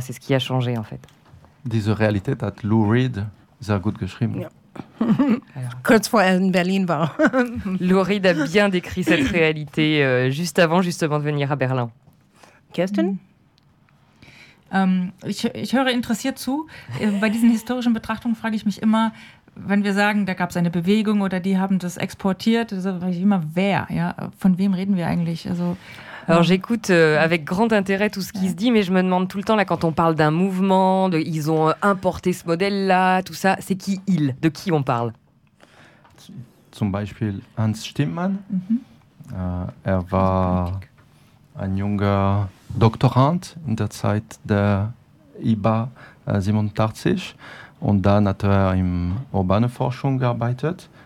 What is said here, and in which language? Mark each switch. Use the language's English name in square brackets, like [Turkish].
[French] C'est ce qui a changé, en fait. [German] Diese Realität hat Lou Reed sehr gut geschrieben. Ja. Kurz vor er in Berlin war. [French] Lou Reed a bien décrit cette réalité juste avant justement de venir à Berlin. Kirsten? [German] Ich höre interessiert zu. Bei diesen historischen Betrachtungen frage ich mich immer, wenn wir sagen, da gab es eine Bewegung oder die haben das exportiert, also frage ich immer, wer? Ja? Von wem reden wir eigentlich? [French] Also, alors j'écoute avec grand intérêt tout ce qui se dit, mais je me demande tout le temps, là, quand on parle d'un mouvement, ils ont importé ce modèle-là, tout ça, c'est qui ils? De qui on parle? [German] Zum Beispiel Hans Stimmmann. Er war ein junger Doktorand in der Zeit der IBA 87 und dann hat er in urbane Forschung gearbeitet.